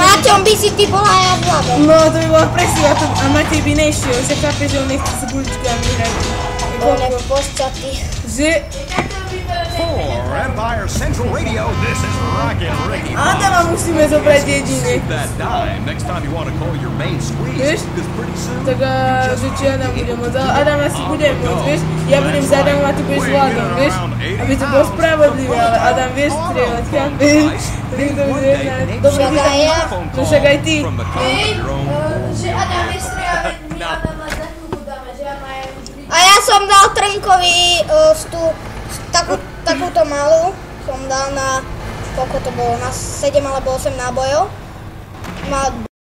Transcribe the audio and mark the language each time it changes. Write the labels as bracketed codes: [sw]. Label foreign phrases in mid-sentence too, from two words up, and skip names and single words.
[sk] Maťom by si ty bola ja Vlado. No to by bola presila a Matej by nešiel, že chápe, že on nechce s guličkami hrať. On je pošťatý. Že... [en] For Empire Central Radio, this is Rockin' Ricky. [sk] Adama musíme zobrať jedine. [en] That dime next time you want to call your main squeeze, [sk] Vieš? [en] because pretty soon [sk] Tak že či Adam bude môcť, ale Adam asi bude môcť, vieš? Ja budem za Adamom a ty budeš s Vladom, vieš? Aby to bolo spravodlivé, ale Adam vieš strieľať, chápeš? Dobrý Však aj ja. No však aj ty. [en] from the comfort of your own [sk] že Adam je strieľať, my Adama za chvíľku dáme, že ja majú... A ja som dal Trnkovi takúto malú. Som dal na, koľko to bolo, na 7 alebo 8 nábojov.